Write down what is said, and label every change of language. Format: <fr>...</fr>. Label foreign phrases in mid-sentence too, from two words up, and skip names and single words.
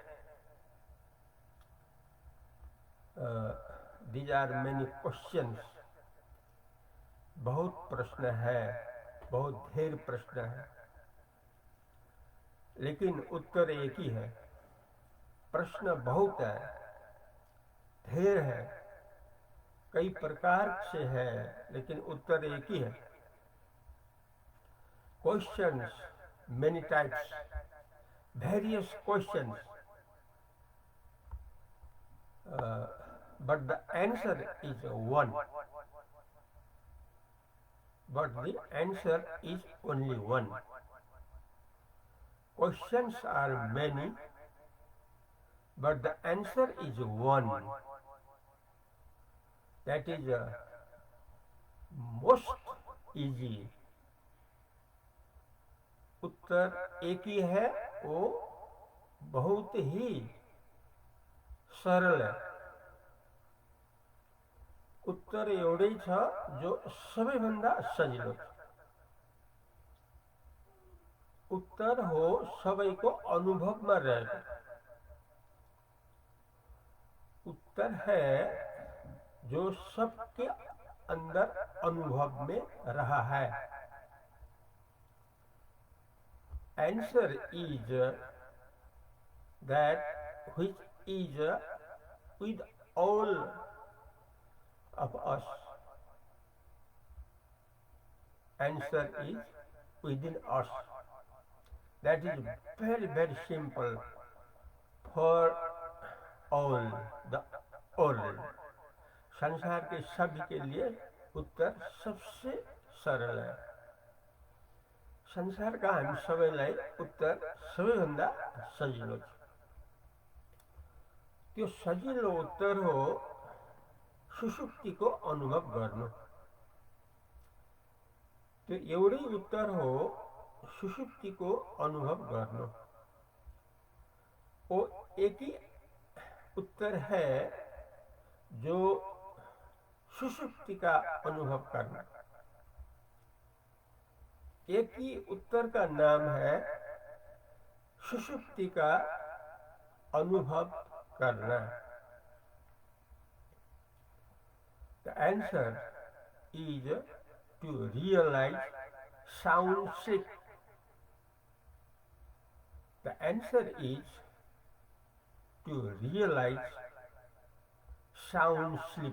<en>these are many questions,</en> <hi>बहुत प्रश्न है, बहुत ढेर प्रश्न है, लेकिन उत्तर एक ही है। प्रश्न बहुत है, ढेर है, कई प्रकार से है, लेकिन उत्तर एक ही है।</hi> <en>क्वेश्चंस many types, various questions, but the answer is one. But the answer is only one. Questions are many, but the answer is one. That is most easy.</en> <hi>उत्तर एक ही है, वो बहुत ही सरल है.</hi> <ne>उत्तर एवढे छ जो सबैभन्दा सजिलो छ. उत्तर हो सबैको अनुभवमा रहेको.</ne> <hi>उत्तर है जो सबके अंदर अनुभव में रहा है.</hi> <en>Answer is that which is with all of us. Answer is within us. That is very very simple for all the world.</en> <hi>संसार के सभी के लिए उत्तर सबसे सरल है.</hi> <ne>संसारका हामी सबैलाई उत्तर सबैभन्दा सजिलो छ. त्यो सजिलो उत्तर हो सुषुप्तिको अनुभव गर्नु. त्यो एउटै उत्तर हो सुषुप्तिको अनुभव गर्नु.</ne> <hi>वो एक ही उत्तर है जो सुषुप्ति का अनुभव करना. एक ही उत्तर का नाम है सुषुप्ति का अनुभव करना.</hi> <en>The answer is to realize sound sleep. The answer is to realize sound sleep.</en>